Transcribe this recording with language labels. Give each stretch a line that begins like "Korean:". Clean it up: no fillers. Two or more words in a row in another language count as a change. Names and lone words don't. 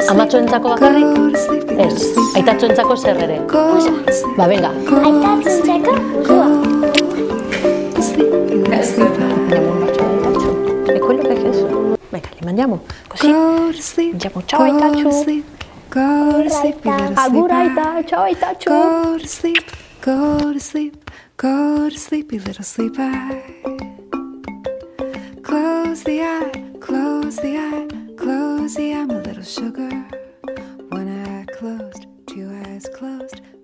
Basque: Aitatxoentzako bakarrik?
English: Go to sleep, be little
Basque: Ez,
English: sleep.
Basque: aitatxoentzako zer ere.
English: Go to sleep.
Spanish: Ba, venga.
Basque: Aitatzentzako burua.
English: To sleep, be little sleeper.
Italian: Andiamo un bacio a Aitatxo. È quello che ha chiesto. Venga, li mandiamo. Così.
English: Go to sleep.
Italian: Andiamo, ciao
English: Go
Basque: Aitatxo.
English: to sleep. Go to sleep, be little
Basque: Agur
English: sleeper.
Basque: Aita, ciao Aitatxo.
English: Go to sleep. Go to sleep. Go to sleep, be little sleeper. Close the eye. Close the eye. Close the eye, my little sugar. One eye closed, two eyes closed.